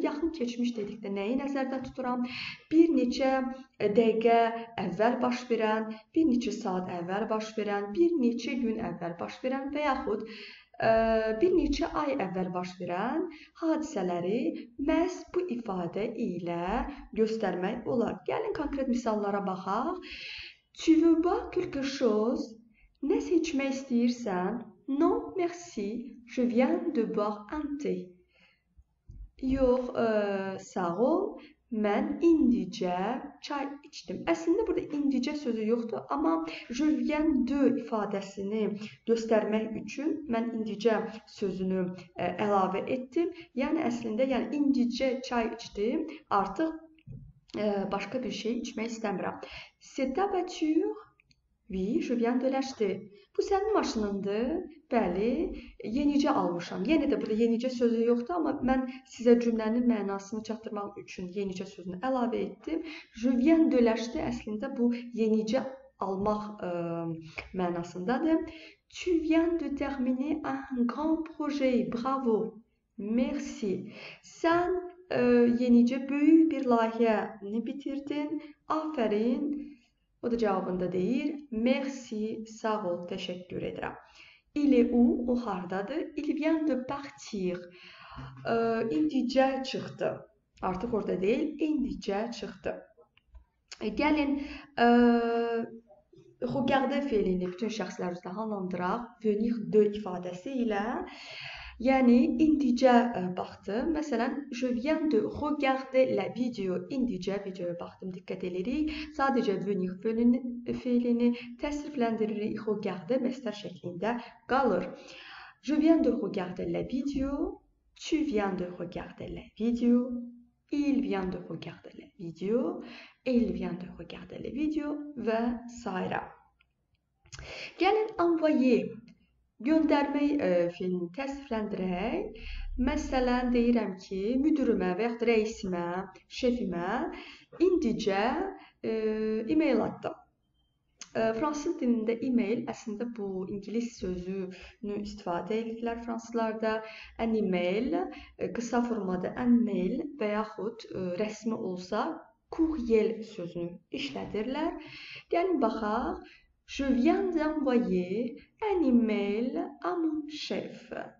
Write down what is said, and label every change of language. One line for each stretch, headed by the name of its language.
Azerbaijani: Yaxın keçmiş dedikdə nəyi nəzərdə tuturam? Bir neçə dəqiqə əvvəl baş verən, bir neçə saat əvvəl baş verən, bir neçə gün əvvəl baş verən və yaxud bir neçə ay əvvəl baş verən hadisələri məhz bu ifadə ilə göstərmək olar. Gəlin konkret misallara baxaq.
French: Tu veux boire quelque chose?
Azerbaijani: Nəsə içmək istəyirsən?
French: Non, merci. Je viens de boire un thé.
Azerbaijani: Yox, sağ ol. Mən indicə çay içdim. Əslində burada indicə sözü yoxdur, amma
French: je viens de
Azerbaijani: ifadəsini göstərmək üçün mən indicə sözünü əlavə etdim. Yəni əslində indicə çay içdim, artıq başqa bir şey içmək istəmirəm.
French: C'est ta voiture? Oui, je viens de l'acheter.
Azerbaijani: Bu sənin maşınındır. Bəli, yenicə almışam. Yenə də burada yenicə sözü yoxdur, amma mən sizə cümlənin mənasını çatdırmaq üçün yenicə sözünü əlavə etdim.
French: Je viens de l'acheter
Azerbaijani: əslində bu yenicə almaq mənasındadır.
French: Tu viens de terminer un grand projet. Bravo. Merci.
Azerbaijani: Sən yenicə böyük bir layihəni bitirdin. Afərin. O da cavabında deyir.
French: Merci,
Azerbaijani: sağ ol, təşəkkür edirəm.
French: Il est où?
Azerbaijani: O hardadır?
French: Il vient de partir.
Azerbaijani: İndicə çıxdı. Artıq orada deyil, indicə çıxdı. Gəlin, regarder fe'lini bütün şəxslər üzrə hallandıraq. Venir de ifadəsi ilə. Yəni, indicə baxdım. Məsələn,
French: je viens de regarder la video.
Azerbaijani: İndicə videoya baxdım, diqqət edirik. Sadəcə venir fe'lini təsrifləndiririk. Regarder məstər şəklində qalır.
French: Je viens de regarder la video. Tu viens de regarder la video. Il vient de regarder la video. Elle vient de regarder la video
Azerbaijani: və s. Gəlin,
French: envoyer.
Azerbaijani: Göndərmək fe'lini təsrifləndirək. Məsələn, deyirəm ki, müdürümə və yaxud rəisimə, şefimə indicə e-mail atdım. Fransız dilində e-mail əslində bu ingilis sözünü istifadə edirlər fransızlarda.
French: Un e-mail,
Azerbaijani: qısa formada
French: un mail
Azerbaijani: və yaxud rəsmi olsa courriel sözünü işlədirlər. Gəlin baxaq.
French: Je viens d'envoyer un email à mon chef.